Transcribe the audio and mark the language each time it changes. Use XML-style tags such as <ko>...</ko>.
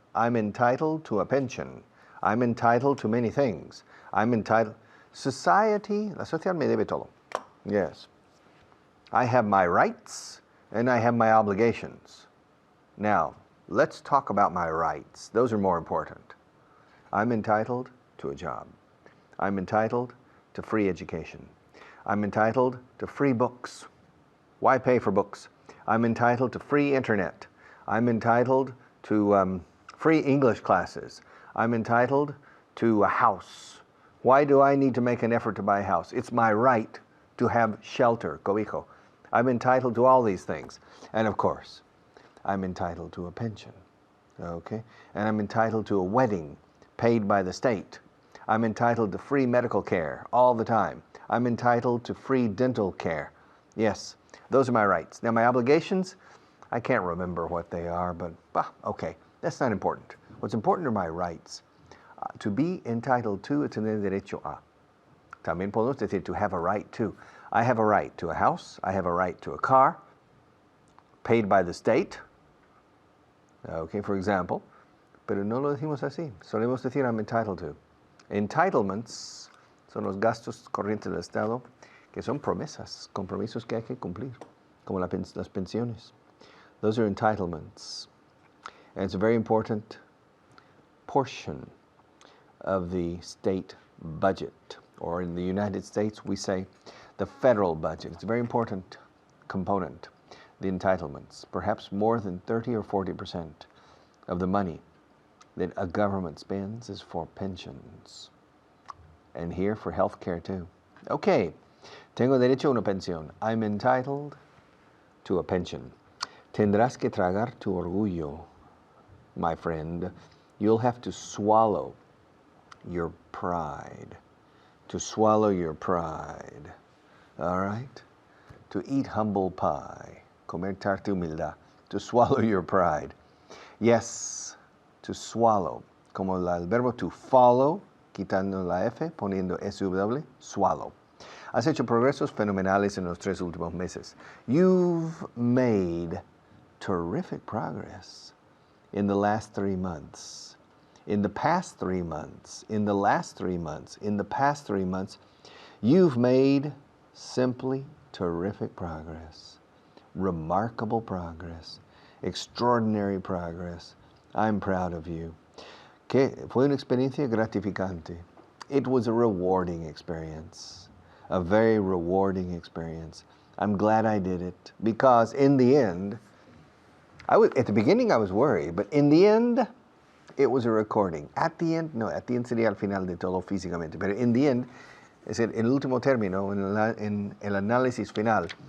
<en>I'm entitled to a pension. I'm entitled to many things. I'm entitled.</en> <es>Society, la sociedad me debe todo.</es> <en>Yes. I have my rights and I have my obligations. Now, let's talk about my rights. Those are more important. I'm entitled to a job. I'm entitled to free education. I'm entitled to free books. Why pay for books? I'm entitled to free internet. I'm entitled to free English classes. I'm entitled to a house. Why do I need to make an effort to buy a house? It's my right to have shelter, cobijo. I'm entitled to all these things. And of course, I'm entitled to a pension, okay? And I'm entitled to a wedding paid by the state. I'm entitled to free medical care all the time. I'm entitled to free dental care. Yes, those are my rights. Now my obligations, I can't remember what they are, but okay, that's not important. What's important are my rights. To be entitled to,</en> <es>tener derecho a. También podemos decir</es> <en>to have a right to. I have a right to a house. I have a right to a car paid by the state. Okay, for example.</en> <es>Pero no lo decimos así. Solemos decir</es> <en>I'm entitled to.</en> <es>Entitlements son los gastos corrientes del Estado, que son promesas, compromisos que hay que cumplir, como las pensiones.</es> <en>Those are entitlements. And it's a very important portion of the state budget, or in the United States we say the federal budget. It's a very important component, the entitlements. Perhaps more than 30 or 40% of the money that a government spends is for pensions. And here for health care too.</en> <es>Okay, tengo derecho a una pensión.</es> <en>I'm entitled to a pension.</en> <es>Tendrás que tragar tu orgullo,</es> <en>my friend. You'll have to swallow your pride. To swallow your pride. All right? To eat humble pie.</en> <es>Comer tarta humildad.</es> <en>To swallow your pride. Yes, to swallow.</en> <es>Como el verbo</es> <en>to follow,</en> <es>quitando la F, poniendo SW, swallow. Has hecho progresos fenomenales en los 3 últimos meses.</es> <en>You've made terrific progress in the last 3 months. In the past 3 months, in the last 3 months, in the past 3 months, you've made simply terrific progress. Remarkable progress. Extraordinary progress. I'm proud of you.</en> <es>Que fue una experiencia gratificante.</es> <en>It was a rewarding experience. A very rewarding experience. I'm glad I did it because in the end, at the beginning I was worried, but in the end, it was a recording. At the end,</en> <es>no,</es> <en>at the end</en> <es>sería al final de todo físicamente, pero</es> <en>in the end,</en> <es>es el último término, en el análisis final.</es>